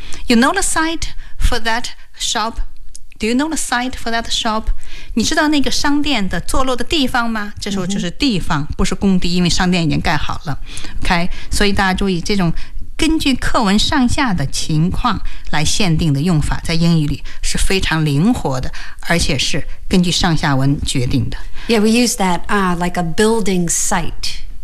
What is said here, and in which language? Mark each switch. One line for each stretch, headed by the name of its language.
English: You know the site for that shopDo you know the site for that shop?
Chinese: 你知道那个商店的坐落的地方吗？这时候就是地方，不是工地，因为商店已经盖好了。 OK， 所以大家注意，这种根据课文上下的情况来限定的用法，在英语里是非常灵活的，而且是根据上下文决定的。
English: Yeah, we use that, like a building site.